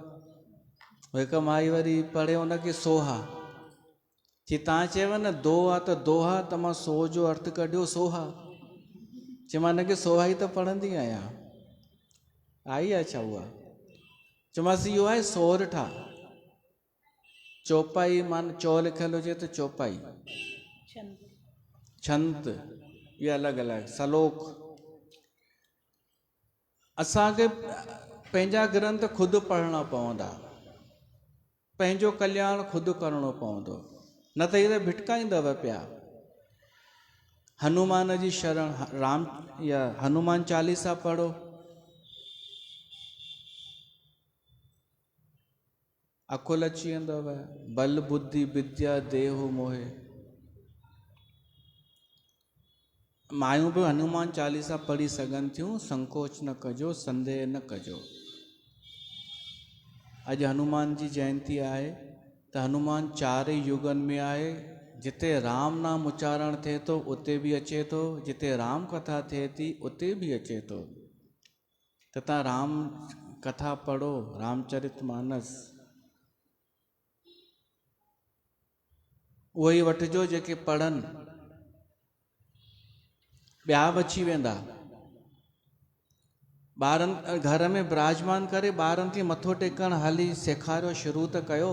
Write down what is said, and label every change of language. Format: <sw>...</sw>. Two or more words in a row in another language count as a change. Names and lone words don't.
<sd>हिकु माई वरी पढ़े उनखे सोहा। जे तव्हां चयव न दो आहे त दोहा, त मां सो जो अर्थ कढियो सोहा। चयो मां हिनखे सोहा ई त पढ़ंदी आहियां। आई आहे छा उहा? चयोमांसि इहो आहे सोरठा। चौपाई मान चौ लिखियलु हुजे त चौपाई, छंत, इहे अलॻि अलॻि, सलोक। असांखे पंहिंजा ग्रंथ ख़ुदि पढ़णा पवंदा, पंहिंजो कल्याण ख़ुदि करिणो पवंदो, न त इहे भिटकाईंदव पिया। हनुमान जी शरण, राम या हनुमान चालीसा पढ़ो, अकुल अची वेंदव।</sd> <awa>बल बुद्धि विद्या देहु मोहे।</awa> <sd>मायूं बि हनुमान चालीसा पढ़ी सघनि थियूं, संकोच न कजो, संदेह न कजो। अॼु हनुमान जी जयंती आहे त हनुमान चारि युगनि में आहे। जिते राम नाम उच्चारण थिए थो उते बि अचे थो, जिते राम कथा थिए थी उते बि अचे थो। त तव्हां राम कथा पढ़ो, रामचरितमानस उहे ई वठिजो जेके पढ़नि, ॿिया बि अची वेंदा। ॿारनि घर में विराजमान करे ॿारनि खे मथो टेकण हली सेखारियो, शुरू त कयो।</sd>